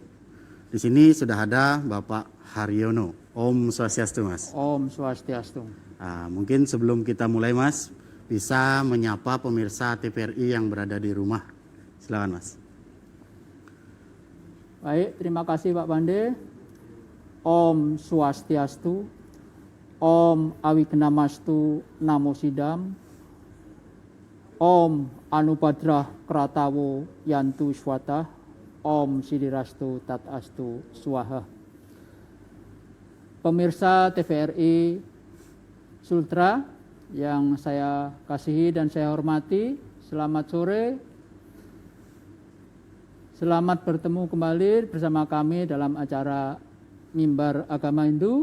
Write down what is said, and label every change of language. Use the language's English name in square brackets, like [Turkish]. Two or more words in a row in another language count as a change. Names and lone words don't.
[Indonesian] Di sini sudah ada Bapak Haryono. [Sanskrit] ॐ स्वस्त्यस्तु, Mas. ॐ स्वस्त्यस्तु. [Indonesian] Mungkin sebelum kita mulai, Mas, bisa menyapa pemirsa TVRI yang berada di rumah. Silakan, Mas. Baik, terima kasih Pak Pandey. [Sanskrit] ॐ स्वस्त्यस्तु. ॐ अविघ्नमस्तु नमो सिद्धम्. ॐ आनो भद्राः क्रतवो यन्तु विश्वतः. ॐ सिद्धिरस्तु तदस्तु स्वाहा. [Indonesian] Pemirsa TVRI Sultra yang saya kasihi dan saya hormati, selamat sore. Selamat bertemu kembali bersama kami dalam acara Mimbar Agama Hindu.